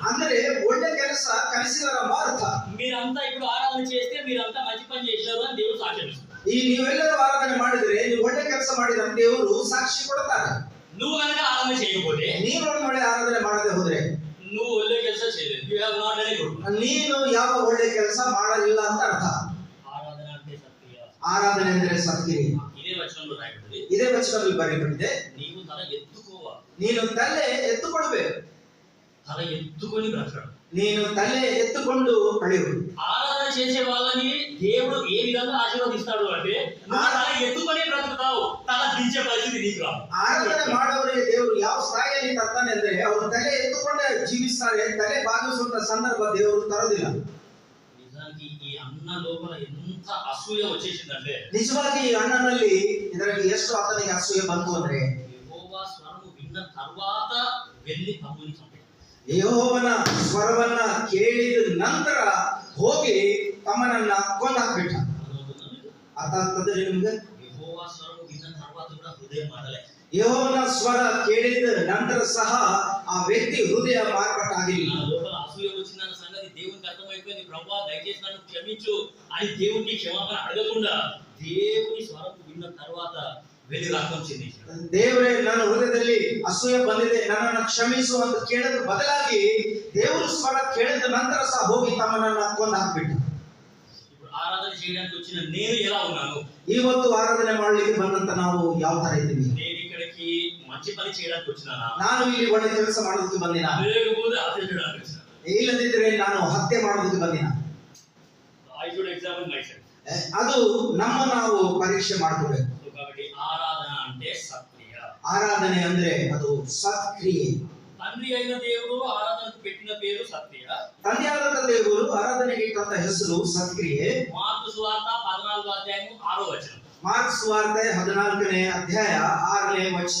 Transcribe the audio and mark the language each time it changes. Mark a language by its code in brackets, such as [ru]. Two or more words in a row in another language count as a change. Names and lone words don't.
[kn] ಅಂದ್ರೆ ಒಳ್ಳೆ ಕೆಲಸ ಕಲಿಸಿದಾರ ಅರ್ಥ. [te] మీరంతా ఇప్పుడు ఆరాధన చేస్తే మీరంతా మంచి పని చేశారు అని దేవుడు సాక్ష్యం ఇస్తారు. [kn] ಈ ನೀವೆಲ್ಲರೂ ಆರಾಧನೆ ಮಾಡಿದ್ರೆ ನೀವು ಒಳ್ಳೆ ಕೆಲಸ ಮಾಡಿದ್ರೆ ದೇವರು ಸಾಕ್ಷಿ ಕೊಡ್ತಾರೆ. [te] నువ్వు కనుక ఆరాధన చేయకపోతే, [kn] ನೀನು ಒಳ್ಳೆ ಆರಾಧನೆ ಮಾಡದೆ ಹೋದ್ರೆ, [te] నువ్వు ఒళ్ళే ಕೆಲಸ చేయలేదు, [en] You have not done good. [kn] ನೀನು ಯಾವ ಒಳ್ಳೆ ಕೆಲಸ ಮಾಡಲಿಲ್ಲ ಅಂತ ಅರ್ಥ. [te] ಆರಾಧನೆ అంటే సత్క్రియ. [kn] ಆರಾಧನೆ ಅಂದ್ರೆ ಸತ್ಕ್ರಿಯೆ. ಇದೇ ವಚನದಲ್ಲಿ ರಾಯಲ್ಪಟ್ಟಿದೆ. ಇದೇ ವಚನದಲ್ಲಿ ಬರೆಯಲ್ಪಟ್ಟಿದೆ. [te] నీవు తల ఎత్తుకోవ. [kn] ನೀನು ತಲೆ ಎತ್ತುಕೊಳ್ಬೇಕು. [te] తల ఎత్తుకొని బ్రతకడం. [kn] ನೀನು ತಲೆ ಎತ್ತುಕೊಂಡು ಕಳೆಯುವುದು. [te] ఆరాధన చేసే వాళ్ళని దేవుడు ఏ విధంగా ఆశీర్వదిస్తాడు అంటే, నువ్వు తల ఎత్తుకొని బ్రతుకుతావు, తల దించే పరిస్థితి నీకు రాదు. [kn] ಆರಾಧನೆ ಮಾಡುವವರಿಗೆ ದೇವರು ಯಾವ ಸ್ಥಾಯಿಯಲ್ಲಿ ತರ್ತಾನೆ ಅಂದ್ರೆ, ಅವರು ತಲೆ ಎತ್ತುಕೊಂಡೇ ಜೀವಿಸ್ತಾರೆ, ತಲೆ ಬಾಗಿಸುವಂತ ಸಂದರ್ಭ ದೇವರು ತರೋದಿಲ್ಲ. [te] నిజానికి ఈ అన్న లోపల ఎంత అసూయ వచ్చేసిందంటే, [kn] ನಿಜವಾಗಿ ಈ ಅಣ್ಣನಲ್ಲಿ ಇದರಲ್ಲಿ ಎಷ್ಟು ಆತನಿಗೆ ಅಸೂಯೆ ಬಂತು ಅಂದ್ರೆ, [te] యెహోవా స్వరము విన్న తర్వాత వెళ్ళి తమ్ముని చంపాడు. [kn] ಯೆಹೋವನ ಸ್ವರವನ್ನ ಕೇಳಿದ ನಂತರ ಹೋಗಿ ತಮ್ಮನನ್ನ ಕೊಂದು ಹಾಕ್ಬಿಟ್ಟ. ಅರ್ಥ ಆಗ್ತದೆ ನಿಮ್ಗೆ? [te] యెహోవా స్వరము విన్న తర్వాత కూడా హృదయం మారలే. [kn] ಯೆಹೋವನ ಸ್ವರ ಕೇಳಿದ ನಂತರ ಸಹ ಆ ವ್ಯಕ್ತಿ ಹೃದಯ ಮಾರ್ಪಾಟಾಗಿಲ್ಲ. [te] లోపల అసూయ వచ్చిందన్న సంగతి దేవునికి అర్థమైపోయింది. ప్రభువా దయచేసి నన్ను క్షమించు అని దేవునికి క్షమాపణ అడగకుండా దేవుని స్వరం విన్న తర్వాత వెళ్ళి రక్తం చెందించాడు. [kn] ದೇವರೇ, ನನ್ನ ಹೃದಯದಲ್ಲಿ ಅಸೂಯೆ ಬಂದಿದೆ, ನನ್ನನ್ನು ಕ್ಷಮಿಸು ಅಂತ ಕೇಳದ ಬದಲಾಗಿ ದೇವರ ಸ್ವರ ಕೇಳಿದ ನಂತರ ಸಹ ಹೋಗಿ ತಮ್ಮನನ್ನ ಕೊಂದು ಹಾಕ್ಬಿಟ್ಟ. [te] ఇప్పుడు ఆరాధన చేయడానికి వచ్చిన నేను ఎలా ఉన్నాను? [kn] ಇವತ್ತು ಆರಾಧನೆ ಮಾಡ್ಲಿಕ್ಕೆ ಬಂದಂತ ನಾವು ಯಾವ ತರ ಇದ್ದೀವಿ? [te] నేను ఇక్కడికి మంచి పని చేయడానికి వచ్చినానా? [kn] ನಾನು ಇಲ್ಲಿ ಒಳ್ಳೆ ಕೆಲಸ ಮಾಡೋದಕ್ಕೆ ಬಂದಿನ? [te] లేకపోతే హత్య చేయడానికి వచ్చినా? [kn] ಇಲ್ಲದಿದ್ರೆ ನಾನು ಹತ್ಯೆ ಮಾಡೋದಕ್ಕೆ ಬಂದಿನ? [en] I should examine myself. [kn] ಅದು ನಮ್ಮ ನಾವು ಪರೀಕ್ಷೆ ಮಾಡ್ಕೋಬೇಕು. [te] కాబట్టి ఆరాధన అంటే సత్క్రియ. [kn] ಆರಾಧನೆ ಅಂದ್ರೆ ಅದು ಸತ್ಕ್ರಿಯೆ. [te] తండ్రి అయిన దేవుడు ఆరాధనకు పెట్టిన పేరు సత్క్రియ. [kn] ತಂದೆಯಾದಂತ ದೇವರು ಆರಾಧನೆಗೆ ಇಟ್ಟಂತ ಹೆಸರು ಸತ್ಕ್ರಿಯೆ. [te] మార్కు సువార్త 14వ అధ్యాయం 6వ వచనం. [kn] ಮಾರ್ಕ್ ಸುವಾರ್ತೆ 14ನೇ ಅಧ್ಯಾಯ 6ನೇ ವಚನ.